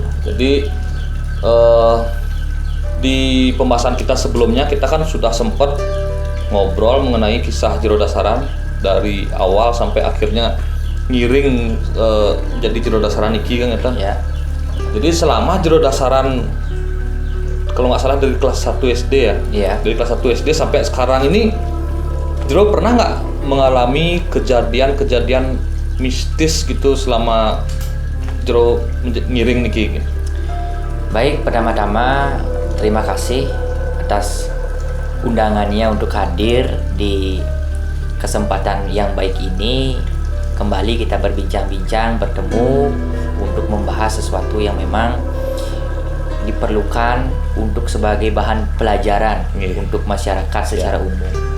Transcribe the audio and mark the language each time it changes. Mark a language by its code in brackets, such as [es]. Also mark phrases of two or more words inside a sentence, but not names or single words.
[id] Jadi di pembahasan kita sebelumnya kita kan sudah sempat ngobrol mengenai kisah Jero Dasaran dari awal sampai akhirnya ngiring jadi Jero Dasaran iki kan Ya. Jadi selama Jero Dasaran kalau nggak salah dari kelas 1 SD ya. Iya. Dari kelas 1 SD sampai sekarang ini Jero pernah nggak mengalami kejadian-kejadian mistis gitu selama Jero ngiring niki? Baik, pertama-tama terima kasih atas undangannya untuk hadir di kesempatan yang baik ini. Kembali kita berbincang-bincang, bertemu untuk membahas sesuatu yang memang diperlukan untuk sebagai bahan pelajaran untuk masyarakat secara umum.